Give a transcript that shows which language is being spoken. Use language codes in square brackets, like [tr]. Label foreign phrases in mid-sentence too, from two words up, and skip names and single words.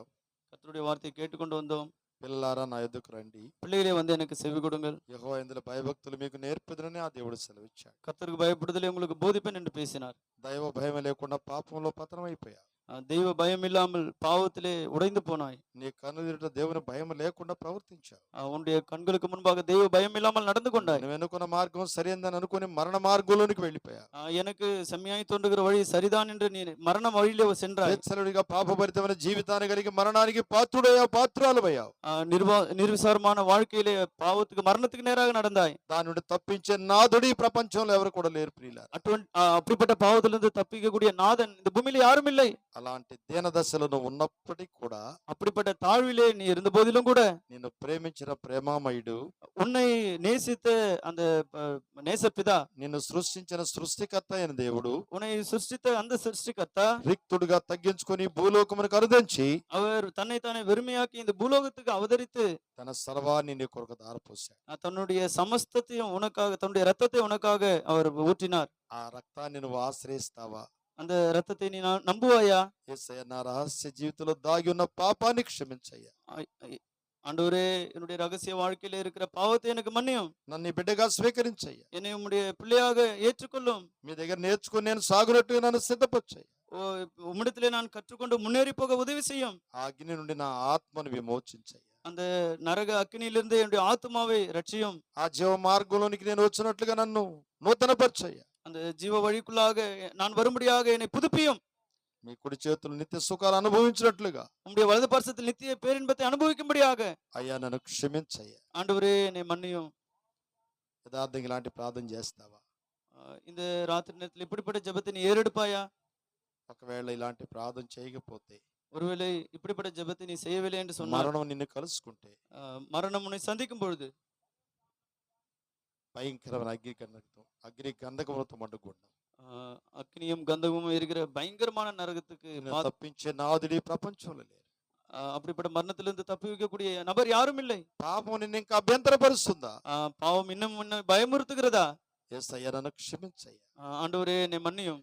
[ta] கர்த்தருடைய வார்த்தையை கேட்டுக்கொண்டு வந்தோம். [te] పిల్లలారా నా ఎద్దుకు రండి, [ta] பிள்ளைகளே வந்து எனக்கு செவி கொடுங்கள். [te] యెహోవా యందు భయభక్తులు మీకు నేర్పుదునని ఆ దేవుడు సెలవిచ్చాడు. [ta] கர்த்தருக்கு பயப்படுதலை உங்களுக்கு போதிப்பேன் என்று பேசினார். [te] దైవ భయం లేకుండా పాపంలో పతనమైపోయావు. [ta] தெய்வ பயம் இல்லாமல் பாவத்திலே உடைந்து போனாய். [te] నీ కన్నుదిట దేవుని భయం లేకుండా ప్రవర్తించావు. [ta] உன்னுடைய கண்களுக்கு முன்பாக தெய்வ பயம் இல்லாமல் நடந்து கொண்டாய். [te] నువ్వు ఎన్నుకున్న మార్గం సరైనదని అనుకుని మరణ మార్గంలోనికి వెళ్ళిపోయావు. [ta] எனக்கு செம்மையாய் தோன்றுகிற வழி சரிதான் என்று நீ மரண வழியிலே சென்றாய். [te] స్వేచ్ఛలుడిగా పాపభరితమైన జీవితాన్ని కలిగి మరణానికి పాత్రుడయ్యావు, పాత్రురాలువయ్యావు. [ta] நிர்விசாரமான வாழ்க்கையிலே பாவத்துக்கு மரணத்துக்கு நேராக நடந்தாய். [te] దాని నుండి తప్పించే నాదుడు ఈ ప్రపంచంలో ఎవరు కూడా లేరు ప్రియులారా. [ta] அப்படிப்பட்ட பாவத்திலிருந்து தப்பிக்கக்கூடிய நாதன் இந்த பூமியில யாரும் இல்லை. [te] అలాంటి దీన దశలో నువ్వు ఉన్నప్పటికీ కూడా [ta] அப்படிப்பட்ட தாழ்விலே நீ இருந்த போதிலும் கூட [te] నిన్ను ప్రేమించిన ప్రేమామయుడు, [ta] உன்னை நேசித்த அந்த நேசப்பிதா, [te] నిన్ను సృష్టించిన సృష్టికర్త అయిన దేవుడు [ta] உன்னை சிருஷ்டித்த அந்த சிருஷ்டிகர்த்தா [te] రిక్తుడుగా తగ్గించుకొని భూలోకమునకు అరుదించి [ta] அவர் தன்னைத்தானே வெறுமையாக்கி இந்த பூலோகத்துக்கு அவதரித்து [te] తన సర్వాన్ని నీ కొరకు దారపోశాడు. [ta] தன்னுடைய சமஸ்தத்தையும் உனக்காக, தன்னுடைய ரத்தத்தை உனக்காக அவர் ஊற்றினார். [te] ఆ రక్తాన్ని నువ్వు ఆశ్రయిస్తావా? [ta] அந்த ரத்தத்தை நீ நம்புவாயா? [te] యేసయ్య, నా రహస్య జీవితంలో దాగి ఉన్న పాపాన్ని క్షమించయ్యా. [ta] ஆண்டவரே, என்னுடைய ரகசிய வாழ்க்கையில இருக்கிற பாவத்தை எனக்கு மன்னியும். [te] నన్ను నీ బిడ్డగా స్వీకరించయ్యా. [ta] என்னை உம்முடைய பிள்ளையாக ஏற்றுக்கொள்ளும். [te] మీ దగ్గర నేర్చుకుని నేను సాగునట్టుగా నన్ను సిద్ధపరచయ్యా. [ta] உம்மிடத்திலே நான் கற்றுக்கொண்டு முன்னேறி போக உதவி செய்யும். [te] ఆ అగ్ని నుండి నా ఆత్మను విమోచించయ్యా. [ta] அந்த నరక అగ్నిயிலிருந்து என்னுடைய ఆత్మాவை రక్షిயும். [te] ఆ జీవ మార్గంలోనికి నేను వచ్చినట్లుగా నన్ను నూతనపరచయ్యా. [ta] அந்த ஜீவ வழிக்குள்ளாக நான் வரும்படியாக என்னை புதுப்பியும். [te] మీ కుడి చేతులు నిత్య సుఖాలు అనుభవించినట్లుగా [ta] உம்முடைய வலது பரிசத்தில் நித்திய பேரின்பத்தை அனுபவிக்கும்படியாக [te] అయ్యా నన్ను క్షమించయ్యా. [ta] ஆண்டவரே என்னை மன்னியும். [te] యథార్థంగా ఇలాంటి ప్రార్థన చేస్తావా? [ta] இந்த ராத்திரி நேரத்தில் இப்படிப்பட்ட ஜெபத்தை நீ ஏறெடுப்பாயா? [te] ఒకవేళ ఇలాంటి ప్రార్థన చేయకపోతే, [ta] ஒருவேளை இப்படிப்பட்ட ஜெபத்தை நீ செய்யவில்லை என்று சொன்னால், [te] మరణం నిన్ను కలుసుకుంటే [ta] மரணம் உன்னை சந்திக்கும் பொழுது [te] భయంకరమైన అగ్ని గంధకములతో మండుకుంటాం. [ta] அக்னியும் கந்தகமும் இருக்கிற பயங்கரமான நரகத்துக்கு [te] తప్పించే నాదుడి ప్రపంచంలో లేరు. [ta] அப்படிப்பட்ட மரணத்திலிருந்து தப்பி வைக்கக்கூடிய நபர் யாரும் இல்லை. [te] పాపం నిన్ను ఇంకా అభ్యంతరపరుస్తుందా? [ta] பாவம் இன்னும் பயமுறுத்துகிறதா? [te] యేసయ్యా, నన్ను క్షమించయ్యా. [ta] ஆண்டவரே என்னை மன்னியும்.